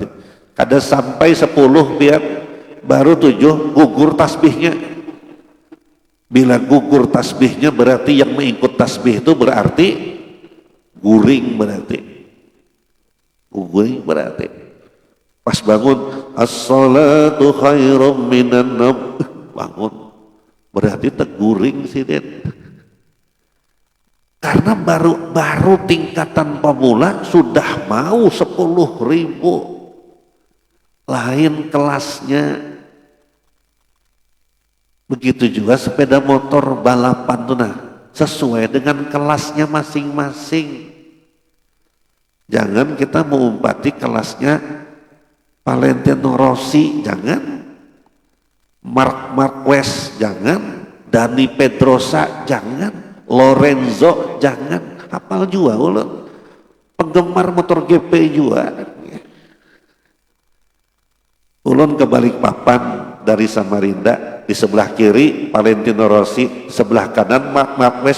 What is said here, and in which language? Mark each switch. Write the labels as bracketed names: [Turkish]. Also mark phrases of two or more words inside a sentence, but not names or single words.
[Indonesian] Kada sampai 10 biar baru 7 gugur tasbihnya. [Banjar] Bila gugur tasbihnya berarti yang mengikut tasbih itu berarti guring, berarti guring, berarti pas bangun [Arabic] الصلاة خير من النوم, [Banjar] bangun berarti teguring sih Den. [Indonesian] Karena baru tingkatan pemula sudah mau 10.000, lain kelasnya. Begitu juga sepeda motor balapan tuh, nah sesuai dengan kelasnya masing-masing. Jangan kita mengumpati kelasnya Valentino Rossi, jangan. Marc Marquez, jangan. Dani Pedrosa, jangan. Lorenzo, jangan. [Banjar] Hafal juga ulun. Penggemar motor GP juga. Ulun ke Balikpapan dari Samarinda, di sebelah kiri Valentino Rossi, sebelah kanan Marc Marquez.